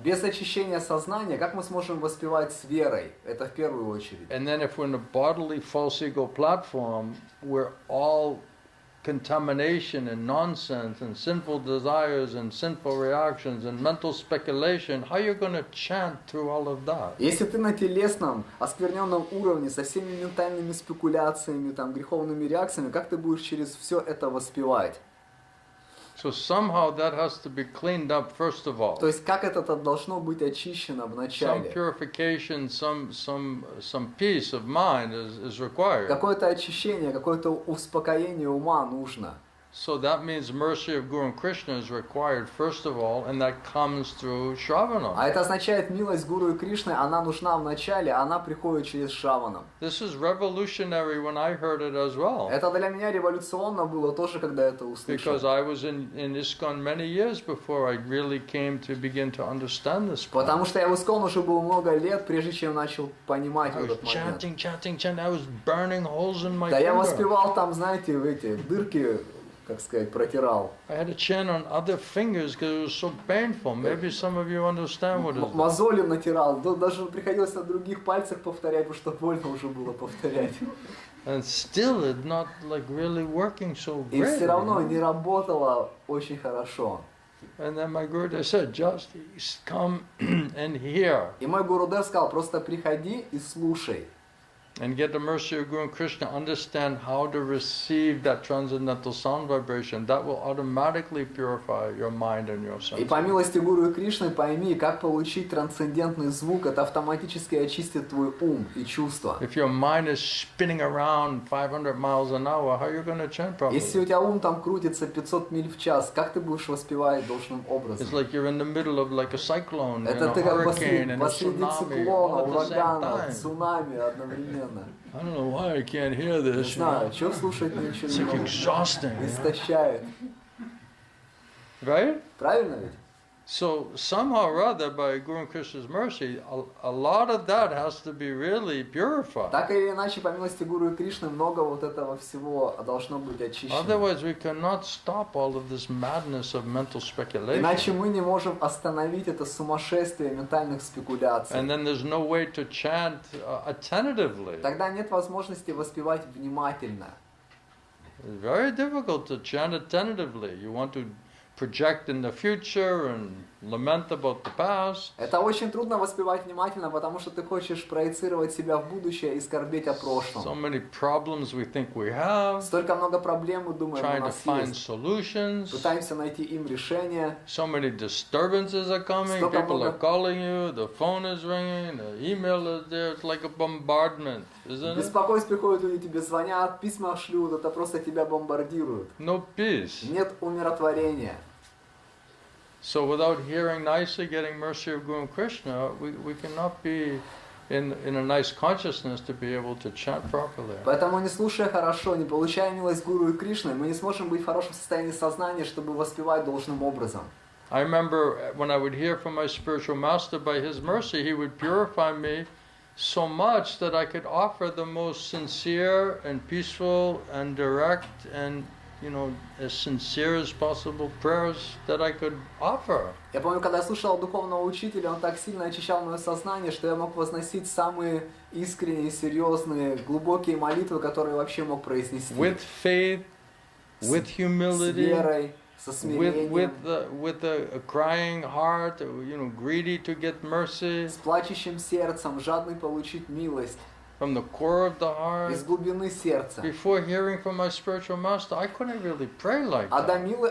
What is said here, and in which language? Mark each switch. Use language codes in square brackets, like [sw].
[ru] без очищения сознания, как мы сможем воспевать с верой? Это в первую очередь. [en] And then if we're in a bodily false ego platform, where all contamination and nonsense and sinful desires and sinful reactions and mental speculation, how are you going to chant through all of that? [ru] Если ты на телесном, оскверненном уровне со всеми ментальными спекуляциями, греховными реакциями, как ты будешь через все это воспевать? [en] So somehow that has to be cleaned up first of all. [ru] То есть как это должно быть очищено [en] Some [ru] вначале? [en] purification, some peace of mind is required. [ru] Какое-то очищение, какое-то успокоение ума нужно. [en] So that means mercy of Guru and Krishna is required first of all, and that comes through Shravana. [ru] А это означает, милость Гуру и Кришны, она нужна вначале, она приходит через Шраванам. [en] This is revolutionary when I heard it as well. [ru] Это для меня революционно было тоже, когда это услышал. [en] Because I was in ISKCON many years before I really came to begin to understand this. [ru] Потому что я в Искон уже был много лет, прежде чем начал понимать [en] I was [ru] этот момент. [en] chanting. I was burning holes in my [ru] Да я finger. воспевал там, знаете, в эти дырки, как сказать, протирал. [en] I had to chant on other fingers because it was so painful. Maybe some of you understand what it is. [ru] Мозоли натирал, даже приходилось на других пальцах повторять, потому что больно уже было повторять. [en] And still it not really working so [ru] И great. все равно не работало очень хорошо. [en] And then my Guru said, just come and hear. [ru] И мой Гурудев сказал, просто приходи и слушай. [en] And get the mercy of Guru and Krishna, understand how to receive that transcendental sound vibration. That will automatically purify your mind and your [ru] И senses. по милости Гуру и Кришны пойми, как получить трансцендентный звук, это автоматически очистит твой ум и чувства. [en] If your mind is spinning around 500 miles an hour, how are you going to chant properly? [ru] Если у тебя ум там крутится 500 миль в час, как ты будешь воспевать должным образом? [en] It's like you're in the middle of like a cyclone, [ru] Это ты как [en] hurricane and a [ru] посреди [en] tsunami [ru] циклона, [en] all at the same [ru] урагана, [en] time. [ru] цунами одновременно. [en] I don't know why I can't hear [ru] Не [en] this. [ru] знаю, что слушать ничего [en] It's [ru] не [en] like [ru] могу. [en] exhausting. [ru] Истощает. [en] Right? [ru] Правильно ведь? [en] So somehow or other, by Guru and Krishna's mercy, a lot of that has to be really purified. [ru] Так или иначе, по милости Гуру и Кришны, много вот этого всего должно быть очищено. [en] Otherwise, we cannot stop all of this madness of mental speculation. [ru] Иначе мы не можем остановить это сумасшествие ментальных спекуляций. [en] And then there's no way to chant attentively. [ru] Тогда нет возможности воспевать внимательно. [en] It's very difficult to chant attentively. You want to project in the future and lament about the past. [ru] Это очень трудно воспевать внимательно, потому что ты хочешь проецировать себя в будущее и скорбеть о [en] So [ru] прошлом. [en] many problems we think we have, [ru] Столько много проблем, мы думаем, у [en] trying to [ru] нас [en] find [ru] есть. [en] solutions. [ru] Пытаемся найти им решение. [en] So many disturbances are coming. [ru] Столько [en] People are [ru] много- [en] calling you. The phone is ringing. The email is there. It's like a bombardment, isn't it? [ru] Беспокойство приходит, люди тебе звонят, письма шлют, это просто тебя бомбардируют. [en] No peace. [ru] Нет умиротворения. [en] So without hearing nicely, getting mercy of Guru and Krishna, we cannot be in a nice consciousness to be able to chant properly. [ru] Поэтому, не слушая хорошо, не получая милость Гуру и Кришны, мы не сможем быть в хорошем состоянии сознания, чтобы воспевать должным образом. [en] I remember when I would hear from my spiritual master, by his mercy, he would purify me so much that I could offer the most sincere and peaceful and direct and, as sincere as possible prayers that I could offer. [ru] Я помню, когда я слушал духовного учителя, он так сильно очищал мое сознание, что я мог возносить самые искренние, серьезные, глубокие молитвы, которые вообще мог произнести. [en] With faith, with humility, [ru] с верой, со смирением, [en] with a crying heart, greedy to get mercy, [ru] с плачущим сердцем, жадный получить милость, [en] from the core of the heart. [ru] из глубины сердца. [en] Before hearing from my spiritual master, I couldn't really pray like that.